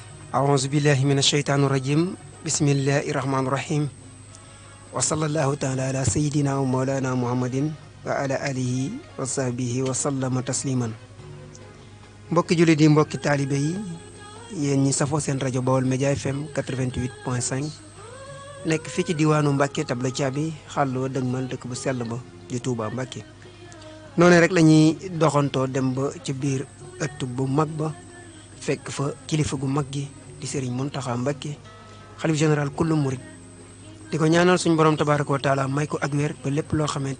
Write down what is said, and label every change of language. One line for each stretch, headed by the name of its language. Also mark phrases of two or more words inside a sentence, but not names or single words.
Arabic: أعوذ بالله من الشيطان الرجيم بسم الله الرحمن الرحيم وصلى الله تعالى على سيدنا ومولانا محمد وعلى آله وصحبه وسلم تسليما
Wolof: mbokki jullit yi mbokki taalibe yi yéen ñi safoo seen rajo Baol Média FM 88.5 nekk fii ci diwaanu Mbàkke tabla caabi xàlloo dëgmal dëkk bu sell ba di Touba Mbàkke noonu rek la ñuy doxantoo dem ba ci biir ëtt bu mag ba fekk fa kilifa gu mag gi di Serigne Mountakha Mbacké xalif général kullu murid di ko ñaanal suñu borom
Arabic: تبارك وتعالى
Wolof: may ko ak wér ba lépp loo xamante